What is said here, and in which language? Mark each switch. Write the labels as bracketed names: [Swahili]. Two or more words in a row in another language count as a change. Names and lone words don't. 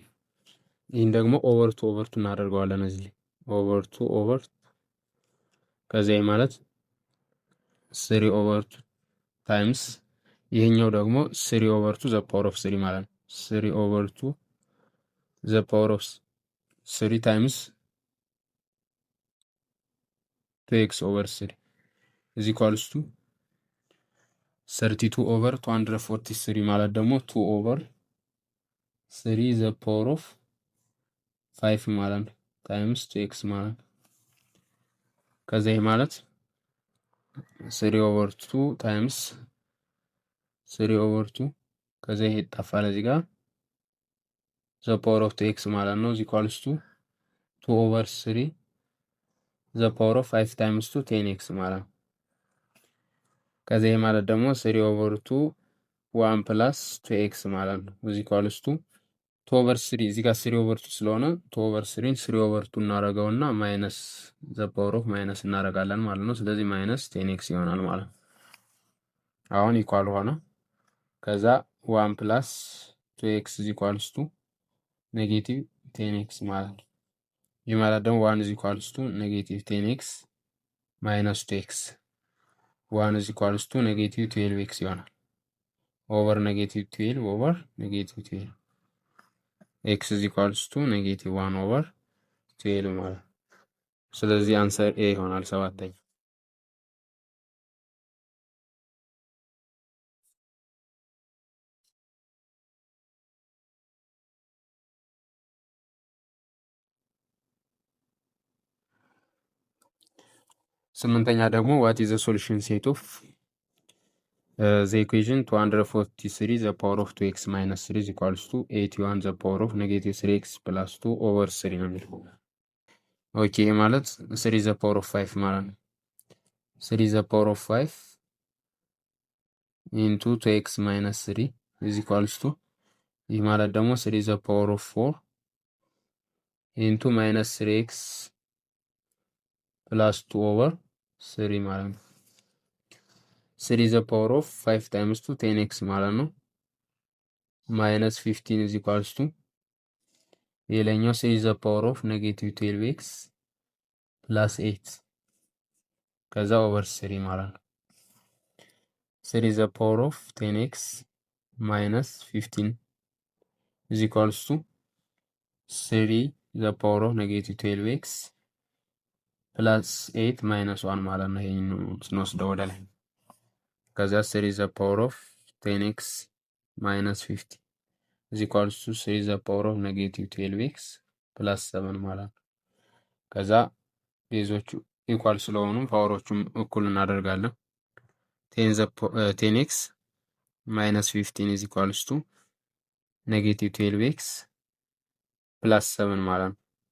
[Amharic] ይህን ደግሞ [English] over two [Amharic] እናደርገዋለን እዚህ [English] over two [Amharic] ከዛ ማለት [English] 3 over 2 times [Amharic] ይሄኛው ደግሞ [English] 3 over 2 the power of 3 [Amharic] ማለት ነው። [English] 3 over 2 the power of 3 times 2x over 3 is equals to 32 over 243 [Amharic] ማለት ደግሞ [English] 2 over 3 the power of 5 [Amharic] ማለት ነው [English] ታይምስ 2x [Amharic] ማለት ከዛ ይሄ ማለት [English] 3 over 2 times 3 over 2 [Amharic] ከዛ ይሄ ይጣፋል እዚህ ጋር [English] the power of 2x [Amharic] ማለት ነው [English] is equals to 2 over 3 the power of 5 times 2 10x ማለት [Amharic] ነው። ከዛ ይሄ ማለት ደግሞ [English] 3 over 2 1 plus 2x [Amharic] ማለት ነው [English] is equals to 2 over 3 [Amharic] እዚህ ጋር [English] 3 over 2 ስለሆነ 2 over 3 3 over 2 እናደርገውና minus the power of minus [Amharic] እናደርጋለን ማለት ነው። ስለዚህ [English] ማይነስ [Amharic] 10x ይሆናል ማለት ነው። አሁን ኢኳል ሆነ። ከዛ [English] 1 plus 2x is equals to negative 10x [Amharic] ማለት ነው። ይህ ማለት ደግሞ [English] 1 is equals to negative 10x minus 2x 1 is equals to negative 12x ይሆናል። over negative 12 over negative 12 x is equals to negative 1 over 12 [Amharic] ማለት ነው። ስለዚህ አንሰር ኤ ይሆናል ሰባተኛ። ስምንተኛ ደግሞ [English] what is the solution set of the equation 243 the power of 2x minus 3 is equals to 81 the power of negative 3x plus 2 over 3 [Amharic] ነው የሚለው። ኦኬ ማለት [English] 3 the power of 5 [Amharic] ማለት ነው። [English] 3 the power of 5 into 2x minus 3 is equals to [Amharic] ይህ ማለት ደግሞ [English] 3 the power of 4 into minus 3x plus 2 over 3 [Amharic] ማለት ነው። [English] 3 the power of 5 times 2 10x [Amharic] ማለት ነው። [English] minus 15 is equals to የላይኛው 3 the power of negative 12x ፕላስ 8 ከዛ ኦቨር 3 [Amharic] ማለት ነው። [English] 3 the power of 10x minus 15 is equals to 3 the power of negative 12x plus 8 minus 1 [Amharic] ማለት ነው። ይሄንን ስንወስደው ወደ ላይ ከዛ [English] 3 the power of 10x minus 50 is equals to 3 the power of negative 12x plus 7 [Amharic] ማለት ነው። ከዛ ቤዞቹ ኢኳል ስለሆኑ ፓወሮቹም እኩል እናደርጋለን። [English] 10x minus 15 is equals to negative 12x plus 7 [Amharic] ማለት ነው።